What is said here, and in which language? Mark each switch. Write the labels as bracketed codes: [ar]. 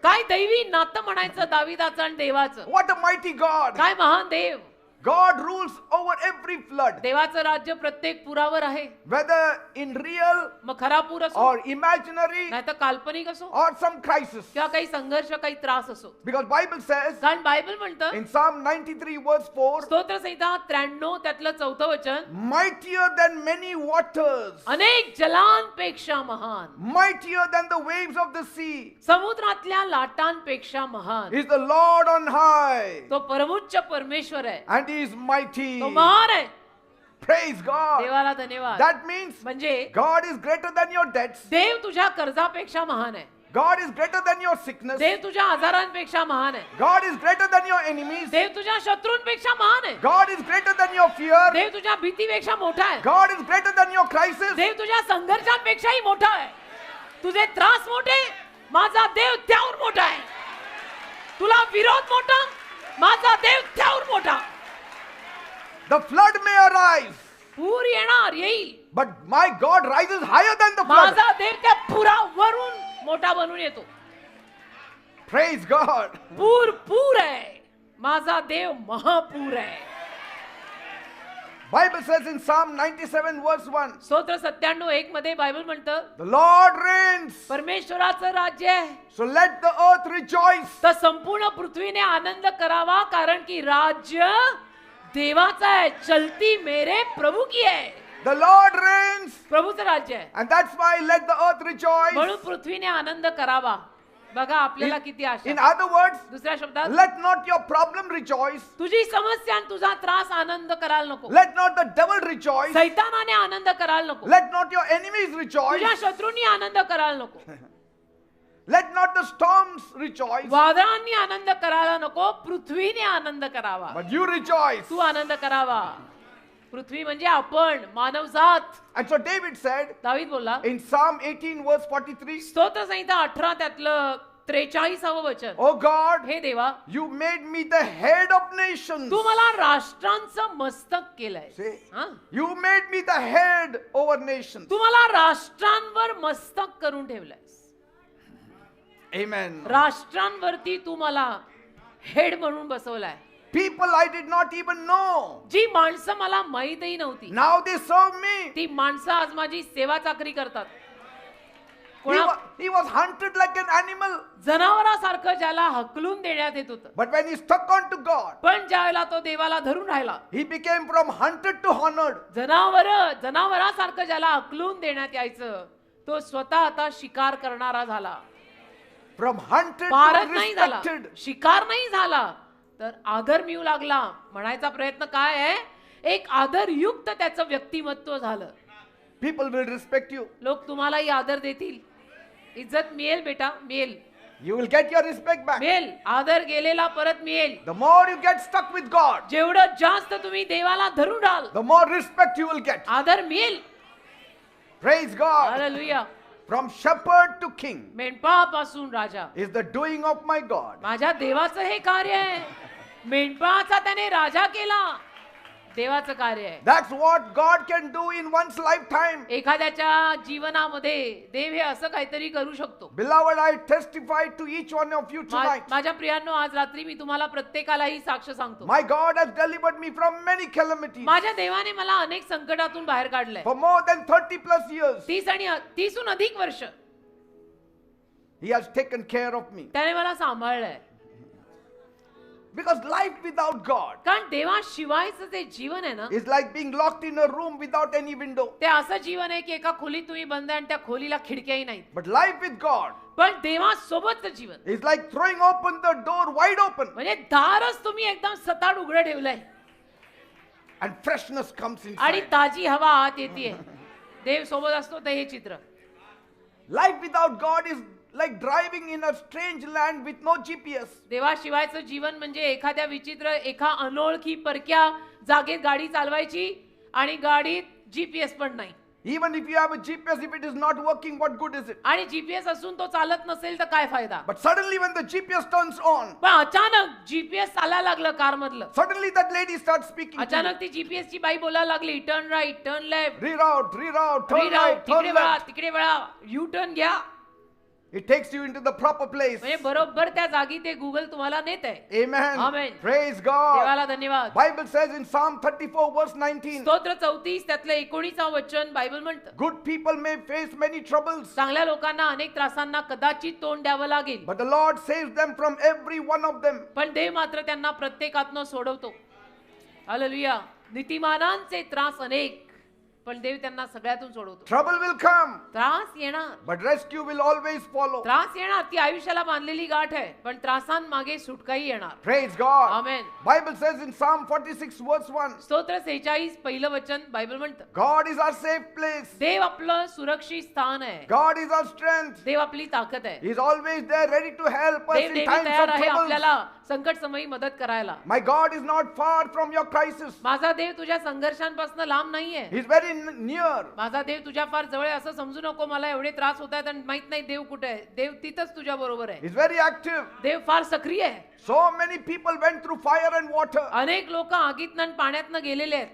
[mr] काय दैवी नातं म्हणायचं दावीदाचं आणि देवाचं. [en] What a mighty God. [mr] काय महान देव. [en] God rules over every flood. [mr] देवाचं राज्य प्रत्येक पुरावर आहे. [en] Whether in real [mr] मग खरा पूर असो, [en] or imaginary [mr] नाहीतर काल्पनिक असो, [en] or some crisis. [mr] किंवा काही संघर्ष, काही त्रास असो. [en] Because Bible says [mr] कारण बायबल म्हणतं [en] in Psalm 93 verse 4, [mr] स्तोत्र संहिता 93 त्यातलं 4थं वचन, [en] mightier than many waters, [mr] अनेक जलांपेक्षा महान, [en] mightier than the waves of the sea, [mr] समुद्रातल्या लाटांपेक्षा महान, [en] is the Lord on high, [mr] तो परमोच्च परमेश्वर आहे, [en] and he is mighty. [mr] तो महान आहे. [en] Praise God. [mr] देवाला धन्यवाद. [en] That means [mr] म्हणजे [en] God is greater than your debts. [mr] देव तुझ्या कर्जापेक्षा महान आहे. [en] God is greater than your sickness. [mr] देव तुझ्या आजारांपेक्षा महान आहे. [en] God is greater than your enemies. [mr] देव तुझ्या शत्रूंपेक्षा महान आहे. [en] God is greater than your fear. [mr] देव तुझ्या भीतीपेक्षा मोठा आहे. [en] God is greater than your crisis. [mr] देव तुझ्या संघर्षांपेक्षाही मोठा आहे. तुझे त्रास मोठे, माझा देव त्यावर मोठा आहे. तुला विरोध मोठा, माझा देव त्यावर मोठा. [en] The flood may arise, [mr] पूर येणार, येईल, [en] but my God rises higher than the flood. [mr] माझा देव त्या पुरावरून मोठा बनून येतो. [en] Praise God. [mr] पूर पूर आहे, माझा देव महापूर आहे. [en] Bible says in Psalm 97 verse 1, [mr] स्तोत्र 97:1 मध्ये बायबल म्हणतं, [en] the Lord reigns, [mr] परमेश्वराचं राज्य आहे, [en] so let the earth rejoice. [mr] तर संपूर्ण पृथ्वीने आनंद करावा, कारण की राज्य देवाचा आहे. [hi] चलती मेरे प्रभु की [mr] आहे. [en] The Lord reigns, [mr] प्रभूचं राज्य आहे, [en] and that's why let the earth rejoice. [mr] म्हणून पृथ्वीने आनंद करावा. बघा आपल्याला किती आशा. [en] In other words, [mr] दुसऱ्या शब्दात, [en] let not your problem rejoice. [mr] तुझी समस्या आणि तुझा त्रास आनंद करायला नको. [en] Let not the devil rejoice. [mr] सैतानाने आनंद करायला नको. [en] Let not your enemies rejoice. [mr] तुझ्या शत्रूंनी आनंद करायला नको. [en] Let not the storms rejoice. [mr] वादळांनी आनंद करायला नको. पृथ्वीने आनंद करावा. [en] But you rejoice. [mr] तू आनंद करावा. पृथ्वी म्हणजे आपण, मानवजात. [en] And so David said [mr] दावीद बोलला [en] in Psalm 18 verse 43, [mr] स्तोत्र संहिता 18 त्यातलं 43व वचन. [en] Oh God, [mr] हे देवा, [en] you made me the head of nations. [mr] तू मला राष्ट्रांचं मस्तक केलंय. [en] See? [mr] हा? [en] You made me the head over nations. [mr] तू मला राष्ट्रांवर मस्तक करून ठेवलंयस. [en] Amen. [mr] राष्ट्रांवरती तू मला हेड म्हणून बसवलाय. [en] People I did not even know. [mr] जी माणसं मला माहीतही नव्हती, [en] Now they serve me. [mr] ती माणसं आज माझी सेवा चाकरी करतात. [en] He was hunted like an animal. [mr] जनावरासारखं ज्याला हकलून देण्यात येत होतं, [en] But when he stuck on to God, [mr] पण ज्यावेळेला तो देवाला धरून राहिला, [en] he became from hunted to honored. [mr] जनावरासारखं ज्याला हकलून देण्यात यायचं, तो स्वतः आता शिकार करणारा झाला. [en] From hunted [mr] भारत [en] to [mr] नाही झाला, [en] respected. [mr] शिकार नाही झाला, तर आदर मिळू लागला. म्हणायचा प्रयत्न काय आहे, एक आदरयुक्त त्याचं व्यक्तिमत्व झालं. [en] People will respect you. [mr] लोक तुम्हालाही आदर देतील. इज्जत मिळेल बेटा, मिळेल, [en] You will get your respect back. [mr] मिळेल. आदर गेलेला परत मिळेल. [en] The more you get stuck with God, [mr] जेवढं जास्त तुम्ही देवाला धरून राहाल, [en] the more respect you will get. [mr] आदर मिळेल. [en] Praise God. [mr] Hallelujah. [en] From shepherd to king [mr] मेंढपाळापासून Raja, [en] is the doing of my God. [mr] माझ्या देवाचं हे कार्य आहे. मेंढपाळाचा त्याने राजा केला, देवाचं कार्य आहे. [en] That's what God can do in one's lifetime. [mr] एखाद्याच्या जीवनामध्ये देव हे असं काहीतरी करू शकतो. [en] Beloved, I testify to each one of you tonight. [mr] माझ्या प्रियांनो, आज रात्री मी तुम्हाला प्रत्येकालाही साक्ष सांगतो. [en] My God has delivered me from many calamities. [mr] माझ्या देवाने मला अनेक संकटातून बाहेर काढलंय. [en] For more than 30 plus years, [mr] 30 अधिक वर्ष [en] He has taken care of me. [mr] त्याने मला सांभाळलंय. [en] Because life without God [mr] कारण देवाशिवायचं जे जीवन आहे ना, [en] is like being locked in a room without any window. [mr] ते असं जीवन आहे की एका खोलीत तुम्ही बंद आहे आणि त्या खोलीला खिडक्याही नाहीत. [en] But life with God [mr] पण देवासोबतचं जीवन [en] is like throwing open the door wide open [mr] म्हणजे दारच तुम्ही एकदम सताड उघडं ठेवलंय [en] and freshness comes [mr] आणि [en] inside. [mr] ताजी हवा आत येते. देव सोबत असतो ते हे चित्र. [en] Life without God is like driving in a strange land with no GPS. [mr] देवाशिवायचं जीवन म्हणजे एखाद्या विचित्र, एका अनोळखी परक्या जागेत गाडी चालवायची आणि गाडीत जीपीएस पण नाही. [en] Even if you have a GPS, if it is not working, what good is it? [mr] आणि जीपीएस असून तो चालत नसेल तर काय फायदा. [en] But suddenly when the GPS turns on, [mr] पण अचानक जीपीएस चालायला लागलं कार मधलं. [en] suddenly that lady starts speaking to you. [mr] अचानक ती जीपीएस ची बाई बोलायला लागली, [en] turn right, turn left, Reroute, turn right, [mr] तिकडे [en] turn [mr] वळा, [en] left. [mr] तिकडे वळा, यू टर्न घ्या. [en] It takes you into the proper place. [mr] म्हणजे बरोबर त्या जागी ते गुगल तुम्हाला नेत आहे. [en] Amen. Amen. Praise God. [mr] देवाला धन्यवाद. [en] Bible says in Psalm 34 verse 19, [mr] स्तोत्र 34 त्यातलं 19 वचन बायबल म्हणतं, [en] good people may face many troubles, [mr] चांगल्या लोकांना अनेक त्रासांना कदाचित तोंड द्यावं लागेल, [en] but the Lord saves them from every one of them. [mr] पण देव मात्र त्यांना प्रत्येकातनं सोडवतो. हालेलुया. नीतिमानांचे त्रास अनेक, पण देव त्यांना सगळ्यातून सोडवतो. [en] Trouble will come, [mr] त्रास येणार, [en] but rescue will always follow. [mr] त्रास येणार, ती आयुष्याला बांधलेली गाठ आहे, पण त्रासांमागे सुटकाही येणार. [en] Praise God. Amen. Bible says in Psalm 46 verse 1, [mr] स्तोत्र 46 पहिलं वचन बायबल म्हणतं, [en] God is our safe place. [mr] देव आपलं सुरक्षित स्थान आहे, [en] God is our strength. [mr] देव आपली ताकद आहे. [en] He is always there ready to help us [mr] Dev [en] in [mr] नेहमी [en] times [mr] तयार [en] of [mr] आहे [en] trouble. [mr] आपल्याला संकट समयी मदत करायला. [en] My God is not far from your crisis. [mr] माझा देव तुझ्या संघर्षांपासून लांब नाहीये. [en] He is very near. [mr] माझा देव तुझ्या फार जवळ आहे. असं समजू नको मला एवढे त्रास होत आहेत आणि माहित नाही देव कुठे आहे. देव तिथंच तुझ्या बरोबर आहे. [en] He is very active. [mr] देव फार सक्रिय आहे. [en] So many people went through fire and water, [mr] अनेक लोक आगीतनं आणि पाण्यातनं गेलेले आहेत,